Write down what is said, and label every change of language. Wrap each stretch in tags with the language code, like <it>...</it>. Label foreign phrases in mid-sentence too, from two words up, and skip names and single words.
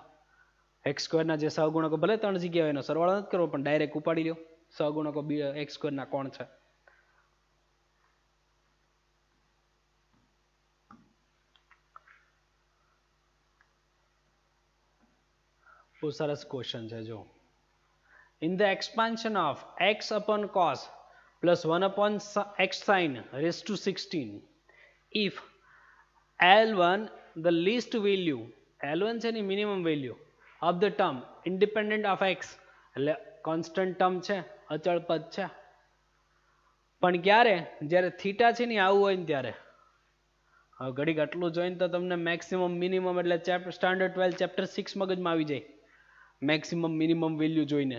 <gu>એક્સ સ્ક્વેરના જે સહગુણકો ભલે 3 જગ્યાએ એનો સરવાળો નથી કરવો, પણ ડાયરેક્ટ ઉપાડી લો સહગુણકો એક્સ સ્ક્વેરના કોણ છે. બહુ સરસ ક્વેશ્ચન છે. જો,</gu> <en>in the expansion of x upon cos plus 1 upon x sin raised to 16, if L1 the least value,</en> <gu>L1 છે ની</gu> <en>minimum value of the term independent of x,</en> <gu>એટલે</gu> <en>constant term</en> <gu>છે, અચળ પદ છે, પણ ક્યારે? જ્યારે થીટા છે ને આવું હોય ને ત્યારે. હવે ઘડીક આટલું જોઈને તો તમને</gu> <en>maximum minimum</en> <gu>એટલે સ્ટાન્ડર્ડ 12 ચેપ્ટર 6 મગજમાં આવી જાય,</gu> <en>maximum minimum value</en> <gu>જોઈને.</gu>